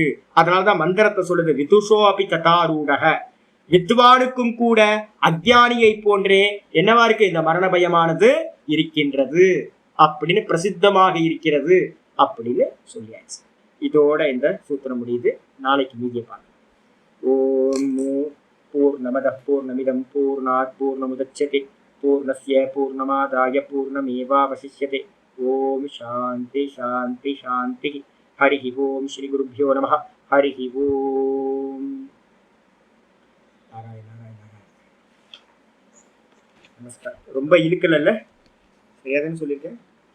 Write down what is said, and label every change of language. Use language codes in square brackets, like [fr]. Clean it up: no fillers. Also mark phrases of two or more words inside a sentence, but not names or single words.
[ta] அதனாலதான் மந்திரத்தை சொல்லுது, [sa] विदुषो अपि तथारूढः, [ta] வித்வானுக்கும் கூட அஜ்ஞானியை போன்றே என்னவா இருக்கு இந்த மரண பயமானது இருக்கின்றது அப்படின்னு பிரசித்தமாக இருக்கிறது அப்படின்னு சொல்லியாச்சு. இதோட இந்த சூத்திரம் முடியுது. நாளைக்கு மீதியை பார்க்கலாம். [sa] ॐ पूर्णमदः पूर्णमिदं पूर्णात् पूर्णमुदच्यते पूर्णस्य पूर्णमादाय पूर्णमेवावशिष्यते. ॐ शान्ति शान्ति शान्ति. हरिः ॐ श्री गुरुभ्यो नमः. हरिः ॐ। नारायण नारायण नारायण. [ta] நமஸ்காரம். ரொம்ப இழுக்கலல்ல, சரியாதான்னு சொல்லியிருக்கேன்.